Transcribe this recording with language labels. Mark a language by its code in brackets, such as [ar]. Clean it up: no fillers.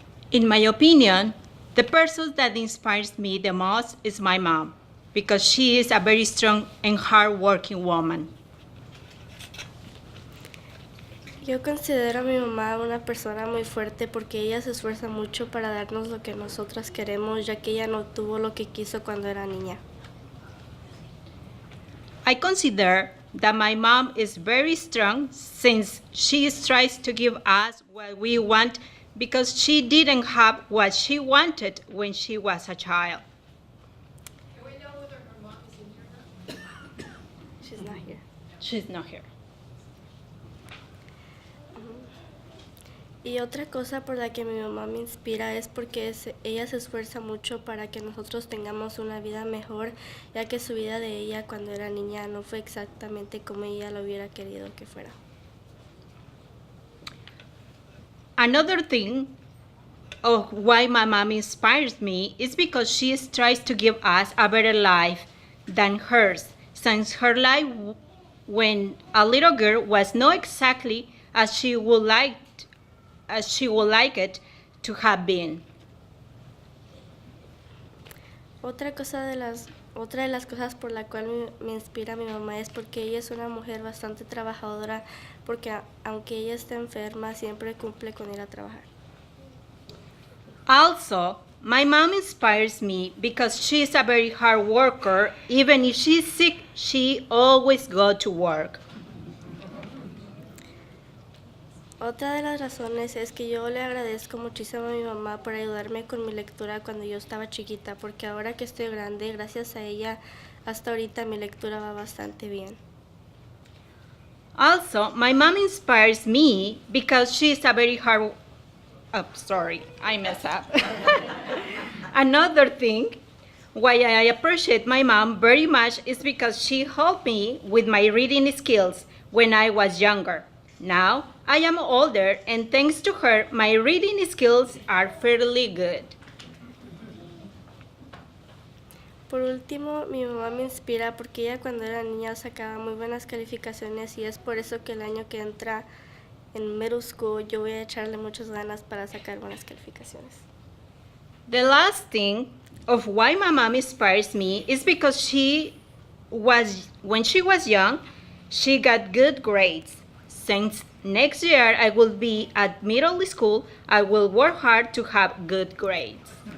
[en] In my opinion, the person that inspires me the most is my mom, because she is a very strong and hardworking woman. [es] Yo considero a mi mamá una persona muy fuerte porque ella se esfuerza mucho para darnos lo que nosotras queremos, ya que ella no tuvo lo que quiso cuando era niña. [en] I consider that my mom is very strong since she tries to give us what we want because she didn't have what she wanted when she was a child. Can we know whether her mom is in here? She's not here. She's not here. [es] Y otra cosa por la que mi mamá me inspira es porque ella se esfuerza mucho para que nosotros tengamos una vida mejor, ya que su vida de ella cuando era niña no fue exactamente como ella lo hubiera querido que fuera. [en] Another thing of why my mom inspires me is because she tries to give us a better life than hers, since her life when a little girl was not exactly as she would like it to have been. [es] Otra de las cosas por la cual me inspira mi mamá es porque ella es una mujer bastante trabajadora, porque aunque ella está enferma, siempre cumple con ir a trabajar. [en] Also, my mom inspires me because she is a very hard worker. Even if she's sick, she always goes to work. [es] Otra de las razones es que yo le agradezco muchísimo a mi mamá por ayudarme con mi lectura cuando yo estaba chiquita, porque ahora que estoy grande, gracias a ella, hasta ahorita mi lectura va bastante bien. [en] Also, my mom inspires me because she is a very hard. Oh, sorry, I messed up. Another thing why I appreciate my mom very much is because she helped me with my reading skills when I was younger. Now, I am older, and thanks to her, my reading skills are fairly good. [es] Por último, mi mamá me inspira porque ella cuando era niña sacaba muy buenas calificaciones y es por eso que el año que entra en middle school yo voy a echarle muchas ganas para sacar buenas calificaciones. [en] The last thing of why my mom inspires me is because when she was young, she got good grades. Since next year I will be at middle school, I will work hard to have good grades.